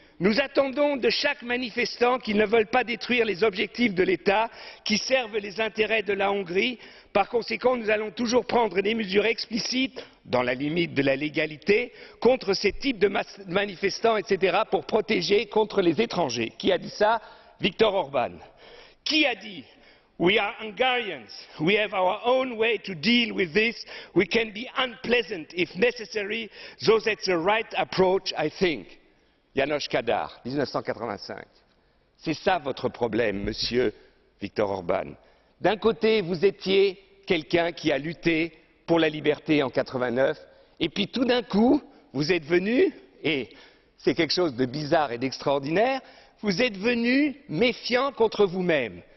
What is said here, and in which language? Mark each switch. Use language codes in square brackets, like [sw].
[fr] Nous attendons de chaque manifestant qu'ils ne veulent pas détruire les objectifs de l'État qui servent les intérêts de la Hongrie. Par conséquent, nous allons toujours prendre des mesures explicites, dans la limite de la légalité, contre ces types de manifestants, etc., pour protéger contre les étrangers. Qui a dit ça? Viktor Orban. Qui a dit We are Hungarians. [en] We have our own way to deal with this. We can be unpleasant if necessary, though that's the right approach, I think. János Kadar, 1985. [fr] C'est ça votre problème, Monsieur Viktor Orban. D'un côté, vous étiez quelqu'un qui a lutté pour la liberté en 89, et puis tout d'un coup, vous êtes venu, et c'est quelque chose de bizarre et d'extraordinaire, vous êtes venu méfiant contre vous-même.